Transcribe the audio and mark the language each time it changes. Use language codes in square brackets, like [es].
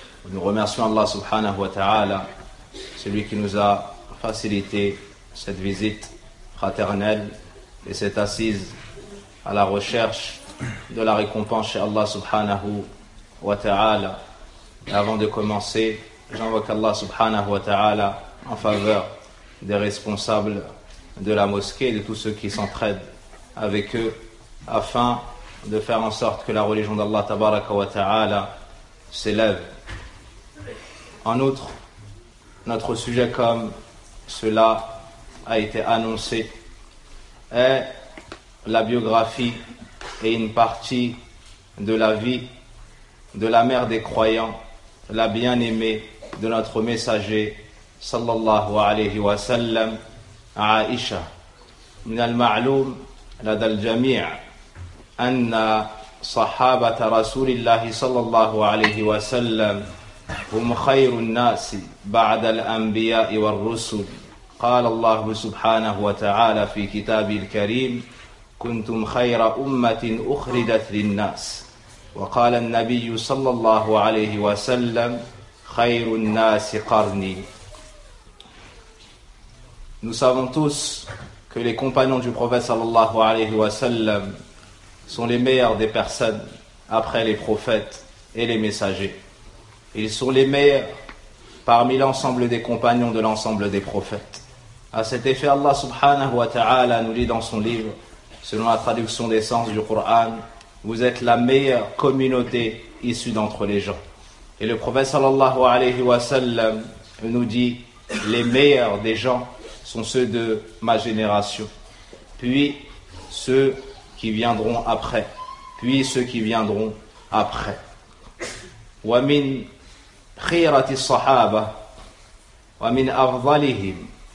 [fr] Nous remercions Allah subhanahu wa ta'ala, celui qui nous a facilité cette visite fraternelle et cette assise à la recherche de la récompense chez Allah subhanahu wa ta'ala. Et avant de commencer, j'invoque Allah subhanahu wa ta'ala en faveur des responsables de la mosquée et de tous ceux qui s'entraident avec eux afin de faire en sorte que la religion d'Allah tabaraka wa ta'ala s'élève. En outre, notre sujet, comme cela a été annoncé, est la biographie et une partie de la vie de la mère des croyants, la bien-aimée de notre messager, sallallahu alayhi wa sallam, Aisha. [ar] Min al-ma'loum, lada al-jami' anna sahabata rasulillahi sallallahu alayhi wa sallam, هم خير الناس بعد الأنبياء والرسل قال الله سبحانه وتعالى في كتابه الكريم كنتم خير أمة أخرجت للناس وقال النبي صلى الله عليه وسلم خير الناس قرني [fr] Nous savons tous que les compagnons du prophète صلى الله عليه وسلم sont les meilleurs des personnes après les prophètes et les messagers. Ils sont les meilleurs parmi l'ensemble des compagnons de l'ensemble des prophètes. A cet effet, Allah subhanahu wa ta'ala nous dit dans son livre, selon la traduction des sens du Coran, « Vous êtes la meilleure communauté issue d'entre les gens. » Et le prophète sallallahu alayhi wa sallam nous dit « Les meilleurs des gens sont ceux de ma génération, puis ceux qui viendront après, puis ceux qui viendront après. » [ar] ومن خيرة الصحابة ومن أفضلهم